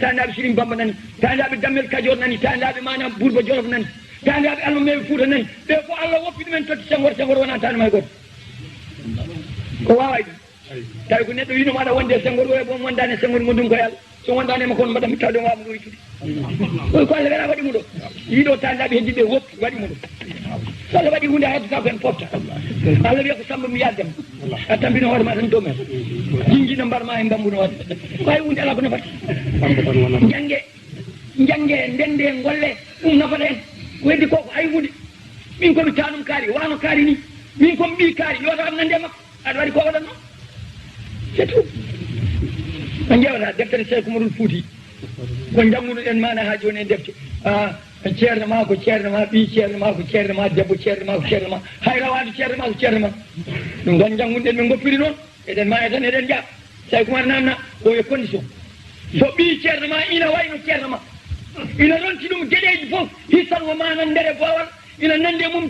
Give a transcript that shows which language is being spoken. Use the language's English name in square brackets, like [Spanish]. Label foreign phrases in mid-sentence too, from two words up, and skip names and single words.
[Fula] tandaɓe Sirim Bamba nani tandaɓe Dammel Kajoor nani tandaɓe manam Bourba Jolof nani tandaɓe Alma Mewi Fouta nani ɓe ko Allah woppi ɗumen totti Senghor wona tanuma e goto ko wawa ɗum tawi ko neɗɗo wino maɗa wonde Senghor oye bon wondani Senghor gondum koye Allah so wondanima kono mbaɗa mi tawde wawmo ɗo wittude oy ko Allah wera waɗimo ɗo yiiɗo tandaɓe heddiɓe woppi waɗimo ɗo so Allah waɗi hunde a heddata ko en pofta Allah wiya ko Samba mi yaddema a tampino hoore ma tan domen jingguino mbarma e mbambuno wadde ko hay hunde ala ko nafata jange ndende golle ɗum nafata en ko heddi koko hay hunde min komi tanum kaari wano kaari ni min komi ɓi kaari yoto am nande makko aɗa waɗi ko waɗanno [French] c'est tout [Fula] a ƴewata deftere Cheikh Oumarul Fouti ko janggunoɗen mana ha joni e defte ceerno ma ko ceerno ma ɓi ceerno ma ko ceerno ma debbo ceerno ma ko ceerno ma hay rawade ceerno ma ko ceerno ma ɗum tan janggunoɗen ɓe goppiri noon eɗen maya tan eɗen jaa Cheikh Oumar namna o e condition so ɓi ceerno ma ina wayno ceerno ma ina ronti ɗum gueɗeji fof hissan o manan ndere bowal ina nande mum